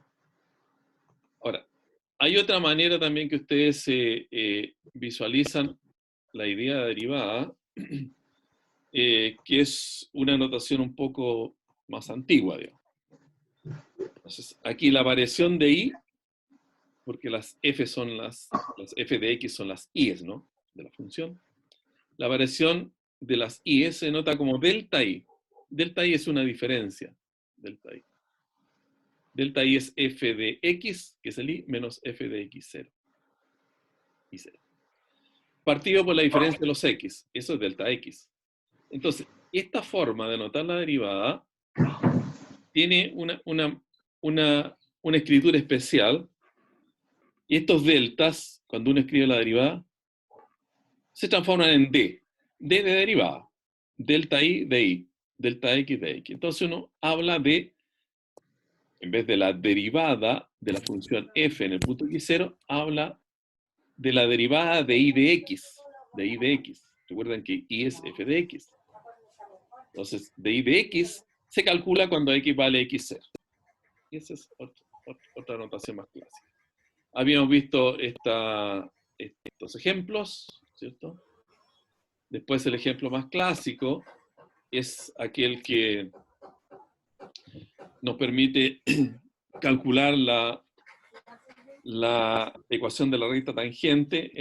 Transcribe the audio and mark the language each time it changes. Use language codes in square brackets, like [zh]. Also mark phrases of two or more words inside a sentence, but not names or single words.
[es] Ahora, hay otra manera también que ustedes visualizan la idea de derivada, que es una notación un poco más antigua, digamos. Entonces, aquí la variación de i, porque las f de x son las i's, ¿no? De la función. La variación de las i se nota como delta i. Delta i es una diferencia. Delta i. Delta i es f de x, que es el i, menos f de x0. I0. Partido por la diferencia de los x. Eso es delta x. Entonces, esta forma de notar la derivada tiene una escritura especial. Y estos deltas, cuando uno escribe la derivada, se transforman en d. D de derivada. Delta i de i. Delta x de x. Entonces uno habla de, en vez de la derivada de la función f en el punto x0, habla de la derivada de i de x. De i de x. Recuerden que i es f de x. Entonces, de i de x se calcula cuando x vale x0. Y esa es otra notación más clásica. Habíamos visto estos ejemplos, ¿cierto? Después el ejemplo más clásico es aquel que nos permite calcular la ecuación de la recta tangente.